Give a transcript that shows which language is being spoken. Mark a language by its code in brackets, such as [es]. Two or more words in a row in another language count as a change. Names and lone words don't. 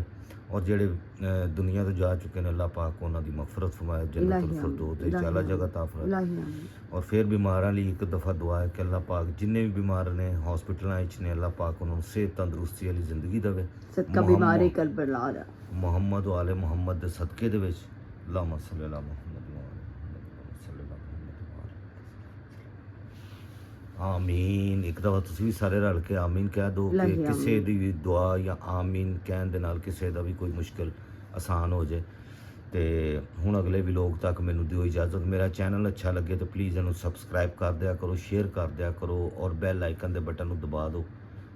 [pa] ਔਰ ਜਿਹੜੇ ਦੁਨੀਆ ਤੋਂ ਜਾ ਚੁੱਕੇ ਨੇ ਅੱਲਾਹ ਪਾਕ ਉਹਨਾਂ ਦੀ ਮਗਫਰਤ ਫਰਮਾਏ, ਜੰਨਤੁਲ ਫਿਰਦੌਸ ਦੀ ਆਲਾ ਜਗ੍ਹਾ ਤਾ ਫਰਮਾਏ। ਇਲਾਹੀ ਆਮੀਨ। ਔਰ ਫਿਰ ਬਿਮਾਰਾਂ ਲਈ ਇੱਕ ਦਫਾ ਦੁਆ ਹੈ ਕਿ ਅੱਲਾਹ ਪਾਕ ਜਿੰਨੇ ਵੀ ਬਿਮਾਰ ਨੇ ਹਸਪੀਟਲਾਂ ਵਿੱਚ ਨੇ ਅੱਲਾਹ ਪਾਕ ਉਹਨਾਂ ਨੂੰ ਸਿਹਤ ਤੰਦਰੁਸਤੀ ਵਾਲੀ ਜ਼ਿੰਦਗੀ ਦੇਵੇ। ਸਦਕਾ ਬਿਮਾਰੀ ਕਰਬਲਾ ਦਾ [ar] محمد وآل محمد [pa] ਦੇ ਸਦਕੇ ਦੇ ਵਿੱਚ [ar] اللهم صل على محمد وآل محمد صلى الله عليه وسلم. ਆਮੀਨ। [pa] ਇੱਕ ਦਫਾ ਤੁਸੀਂ ਵੀ ਸਾਰੇ ਰਲ ਕੇ ਆਮੀਨ ਕਹਿ ਦਿਓ ਕਿ ਕਿਸੇ ਦੀ ਵੀ ਦੁਆ ਜਾਂ ਆਮੀਨ ਕਹਿਣ ਦੇ ਨਾਲ ਕਿਸੇ ਦਾ ਵੀ ਕੋਈ ਮੁਸ਼ਕਿਲ ਆਸਾਨ ਹੋ ਜਾਏ। ਤੇ ਹੁਣ ਅਗਲੇ ਵਲੋਗ ਤੱਕ ਮੈਨੂੰ ਦਿਓ ਇਜਾਜ਼ਤ। ਮੇਰਾ ਚੈਨਲ ਅੱਛਾ ਲੱਗੇ ਤਾਂ ਪਲੀਜ਼ ਇਹਨੂੰ ਸਬਸਕ੍ਰਾਈਬ ਕਰ ਦਿਆ ਕਰੋ, ਸ਼ੇਅਰ ਕਰ ਦਿਆ ਕਰੋ ਔਰ [en] bell icon [pa] ਦੇ ਬਟਨ ਨੂੰ ਦਬਾ ਦਿਓ।